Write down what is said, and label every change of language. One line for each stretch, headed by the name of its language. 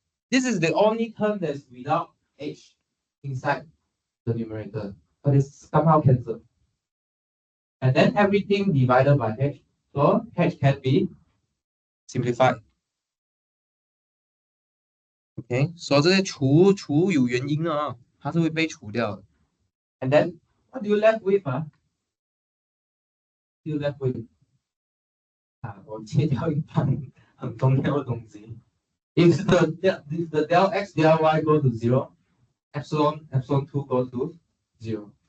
English: This is the only term that's without h inside the numerator, but it's somehow cancelled. And then everything divided by h, so h can be simplified.
Chinese: Okay, so 这些除有原因的啊，它是会被除掉的。
English: And then what do you left with 啊？You left with
Chinese: 我切掉一半很重要的东西。
English: If the del x del y go to 0, epsilon 2 goes to 0.